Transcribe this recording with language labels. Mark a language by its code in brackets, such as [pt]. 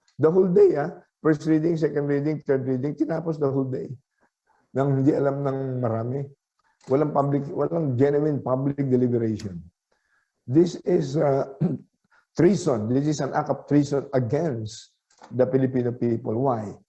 [en] The whole day, first reading, second reading, third reading, tinapos the whole day. [tl] Nang hindi alam ng marami. [en] Walang genuine public deliberation. This is treason. This is an act of treason against the Filipino people. Why?